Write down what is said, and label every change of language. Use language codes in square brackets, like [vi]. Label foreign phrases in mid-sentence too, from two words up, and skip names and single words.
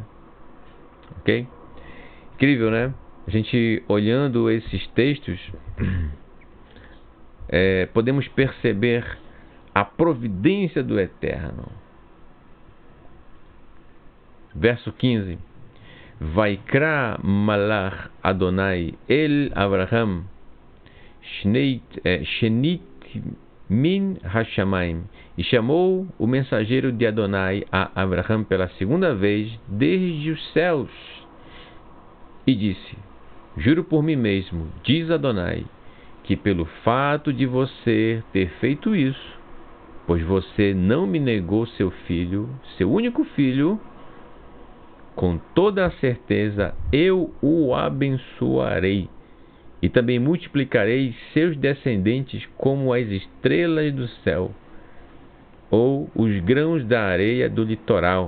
[pt] Ok? Incrível, né? A gente olhando esses textos, podemos perceber a providência do Eterno. Verso 15. [he] ויקרא מלאך אדני אל אברהם שנית מן השמים. [pt] E chamou o mensageiro de Adonai a Avraham pela segunda vez desde os céus. E disse, juro por mim mesmo, diz Adonai, que pelo fato de você ter feito isso, pois você não me negou seu filho, seu único filho, com toda a certeza eu o abençoarei e também multiplicarei seus descendentes como as estrelas do céu ou os grãos da areia do litoral.